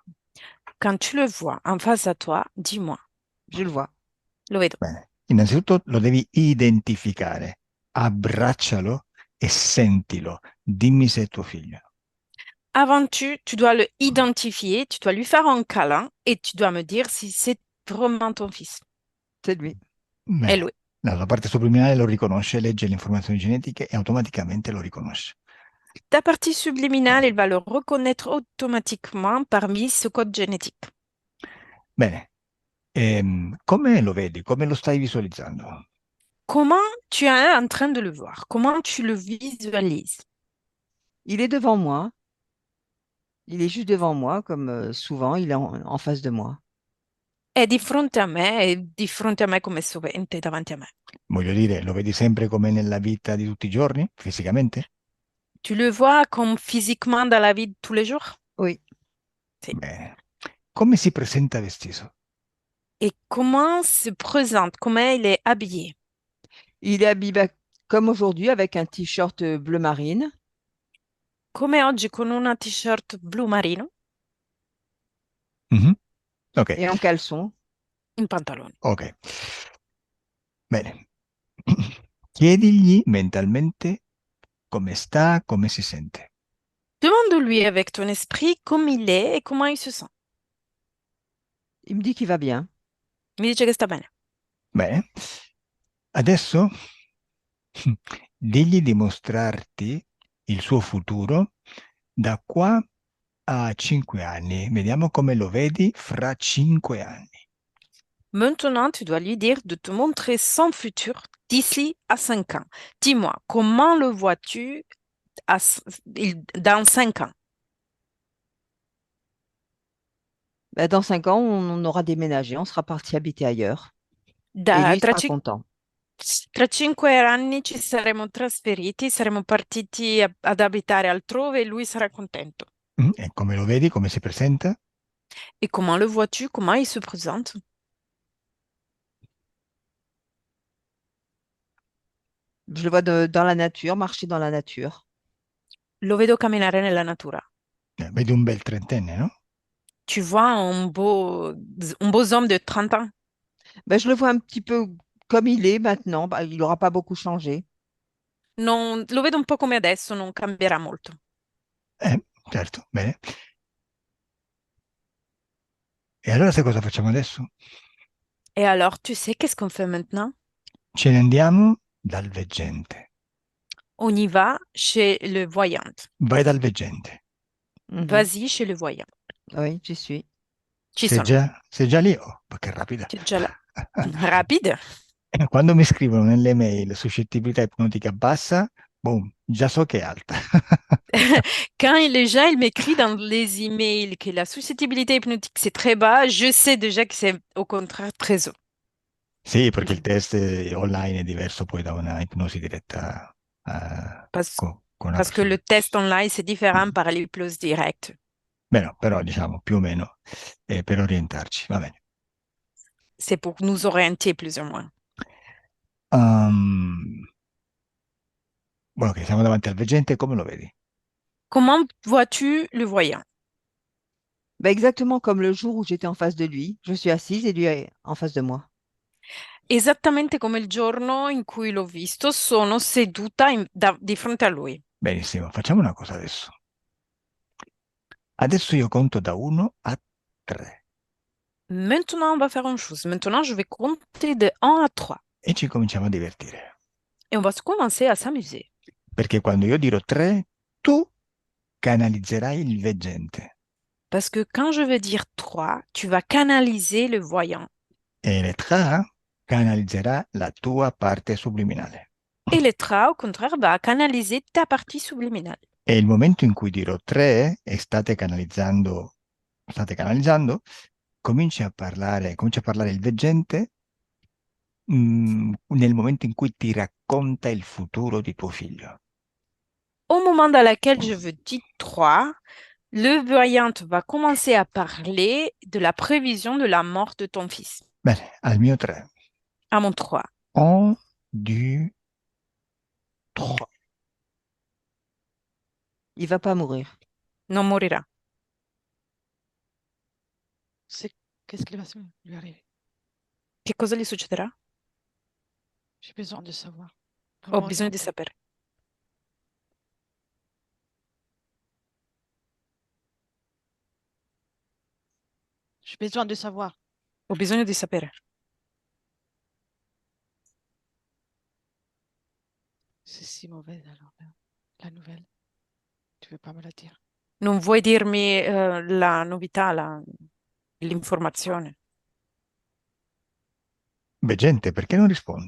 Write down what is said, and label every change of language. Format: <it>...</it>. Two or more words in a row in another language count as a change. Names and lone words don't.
<fr>Quand tu le vois en face à toi, dis-moi. Je le vois.</fr> <it>Lo vedo. Bene. Innanzitutto lo devi identificare. Abbraccialo e sentilo. Dimmi se è tuo figlio.</it> <fr>Avant tu dois le identifier, tu dois lui faire un câlin et tu dois me dire si c'est vraiment ton fils. C'est lui.</fr> <it>È Bene, lui. la parte subliminale lo riconosce, legge le informazioni genetiche e automaticamente lo riconosce.</it> <fr>Ta partie subliminale, il va le reconnaître automatiquement parmi ce code génétique.</fr> <it>Bene, come lo vedi? Come lo stai visualizzando?</it> <fr>Comment tu es en train de le voir? Comment tu le visualises? Il est devant moi. Il est juste devant moi, comme souvent, il est en face de moi.</fr> <it>È di fronte a me, è di fronte a me come sovente davanti a me. Voglio dire, lo vedi sempre come nella vita di tutti i giorni, fisicamente?</it> <fr>Tu le vois comme physiquement dans la vie de tous les jours? Oui.</fr> <it>Sì. Bene. Come si presenta vestito?</it> <fr>Et comment se présente? Comment il est habillé? Il est habillé comme aujourd'hui avec un t-shirt bleu marine</fr> <it>Come oggi con una t-shirt blu marino, Mhm. Ok,</it> <fr>et en caleçon.</fr> <it>un pantalone. ok. Bene. Chiedigli mentalmente come sta, come si sente.</it> <fr>Demande-lui avec ton esprit comme il est et comment il se sent. Il me dit qu'il va bien.</fr> <it>Mi dice che sta bene. Bene. Adesso digli di mostrarti il suo futuro da qua a 5 anni. Vediamo come lo vedi fra 5 anni.</it> <fr>Maintenant, tu dois lui dire de te montrer son futur d'ici à 5 ans. Dis-moi, comment le vois-tu dans 5 ans? Ben, dans 5 ans, on aura déménagé, on sera parti habiter ailleurs. Et lui,</fr> <it>Da-</it> <fr>il</fr> <it>tra,</it> <fr>sera</fr> <it>ci-</it> <fr>content.</fr> <it>tra 5 anni ci saremo trasferiti, saremo partiti ad abitare altrove e lui sarà contento. E come lo vedi, come si presenta?</it> <fr>Et comment le vois-tu? Comment il se présente? Je le vois dans la nature, marcher dans la nature.</fr> <it>Lo vedo camminare nella natura. Vedi un bel trentenne, no?</it> <fr>Tu vois un beau homme de 30 ans? Ben, je le vois un petit peu comme il est maintenant. Ben, il n'aura pas beaucoup changé.</fr> <it>Non, lo vedo un po' come adesso, non cambierà molto. Certo, bene. E allora sai cosa facciamo adesso?</it> <fr>Et alors, tu sais qu'est-ce qu'on fait maintenant?</fr> <it>Ce ne andiamo dal veggente.</it> <fr>On y va chez le voyant.</fr> <it>Vai dal veggente. Mhm.</it> <fr>Vas-y chez le voyant. Oui, j'y suis.</fr> <it>Ci sono. Sei già lì? Oh, ma che rapida.</it> <fr>Tu es déjà là. Rapide.</fr> <it>Quando mi scrivono nelle mail suscettibilità ipnotica bassa, boom, già so che è alta.</it> <fr>Quand les gens ils m'écrivent dans les emails que la suscettibilité hypnotique c'est très bas, je sais déjà que c'est au contraire très haut.</fr> <it>Sì, perché il test online è diverso poi da una ipnosi diretta</it> <fr>Parce,</fr> <it>con una</it> <fr>parce que le</fr> <it>persona.</it> <fr>test online c'est différent par l'hypnose directe.</fr> <it>Beh, no, però diciamo più o meno per orientarci, va bene.</it> <fr>C'est pour nous orienter plus ou moins.</fr> <it>Um, ok, siamo davanti al veggente, come lo vedi?</it> <fr>Comment vois-tu le voyant? Ben, exactement comme le jour où j'étais en face de lui. Je suis assise et lui est en face de moi.</fr> <it>Esattamente come il giorno in cui l'ho visto, sono seduta di fronte a lui. Benissimo, facciamo una cosa adesso. Adesso io conto da 1 a 3</it> <fr>Maintenant, on va faire une chose. Maintenant, je vais compter de 1 à 3</fr> <it>e ci cominciamo a divertire.</it> <fr>et on va commencer à s'amuser.</fr> <it>Perché quando io dirò 3, tu canalizzerai il veggente</it> <fr>Parce que quand je vais dire 3, tu vas canaliser le voyant.</fr> <it>e l'Etra canalizzerà la tua parte subliminale.</it> <fr>Et l'Etra, au contraire, va canaliser ta partie subliminale.</fr> <it>E il momento in cui dirò 3 e state canalizzando, comincia a parlare il veggente nel momento in cui ti racconta il futuro di tuo figlio.</it> <fr>Au moment dans lequel je veux dire 3, le voyant va commencer à parler de la prévision de la mort de ton fils.</fr> <it>Bene, al mio 3.</it> <fr>À mon 3. 1, 2, 3. Il va pas mourir.</fr> <it>Non morirà.</it> <fr>C'est qu'est-ce qui va lui arriver?</fr> <it>Che cosa gli succederà?</it> <fr>J'ai besoin de savoir.</fr> <it>Ho</it> <fr>Vraiment</fr> <it>bisogno di</it> <fr>savoir.</fr> <it>sapere.</it> <fr>J'ai besoin de savoir.</fr> <it>Ho bisogno di sapere.</it> <fr>C'est si mauvais alors, la nouvelle. Tu veux pas me la dire?</fr> <it>Non vuoi dirmi la novità, l'informazione? Beh, gente, perché non rispondi?</it>